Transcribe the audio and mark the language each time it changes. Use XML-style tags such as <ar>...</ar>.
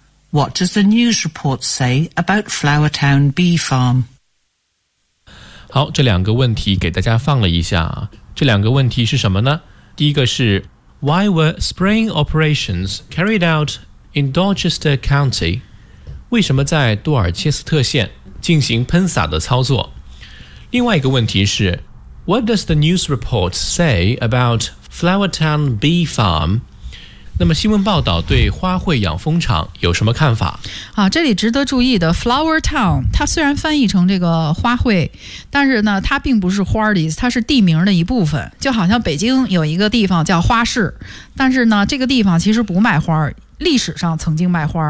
<en>What does the news report say about Flower Town Bee Farm?</en> <zh>好，这两个问题给大家放了一下。这两个问题是什么呢？第一个是</zh> <en>Why were spraying operations carried out in Dorchester County?</en> <zh>为什么在多尔切斯特县进行喷洒的操作？另外一个问题是</zh> <en>What does the news report say about Flower Town Bee Farm?</en> <zh>那么新闻报道对花卉养蜂场有什么看法？好，这里值得注意的 Flower Town， 它虽然翻译成这个花卉，但是呢它并不是花的意思，它是地名的一部分。就好像北京有一个地方叫花市，但是呢这个地方其实不卖花，历史上曾经卖花，</zh>